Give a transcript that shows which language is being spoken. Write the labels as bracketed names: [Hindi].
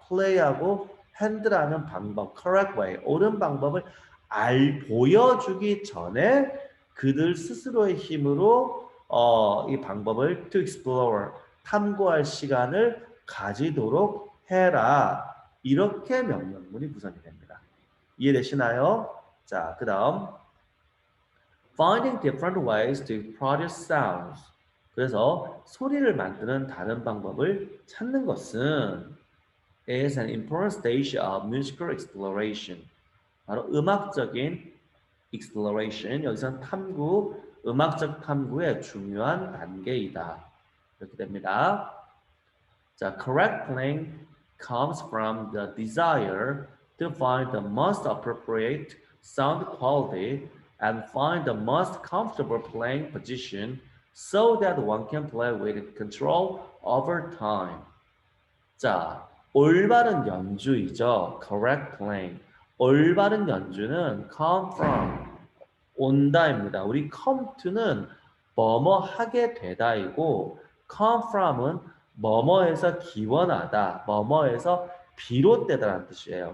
[Korean] play하고 handle하는 방법, correct way, 옳은 방법을 보여주기 전에 그들 스스로의 힘으로 이 방법을 to explore, 탐구할 시간을 가지도록 해라. 이렇게 명령문이 구성이 됩니다. 이해되시나요? 자, 그 다음 [English] finding different ways to produce sounds. [Korean] 그래서 소리를 만드는 다른 방법을 찾는 것은 [English] is an important stage of musical exploration. [Korean] 바로 음악적인 exploration, 여기서는 탐구, 음악적 탐구의 중요한 단계이다. 이렇게 됩니다. [English] 자, correct playing comes from the desire to find the most appropriate sound quality and find the most comfortable playing position so that one can play with control over time. [Korean] 자, 올바른 연주이죠. correct playing. 올바른 연주는 come from, 온다입니다. 우리 come to는 뭐뭐 하게 되다이고 come from은 뭐뭐에서 기원하다, 뭐뭐에서 비롯되다라는 뜻이에요.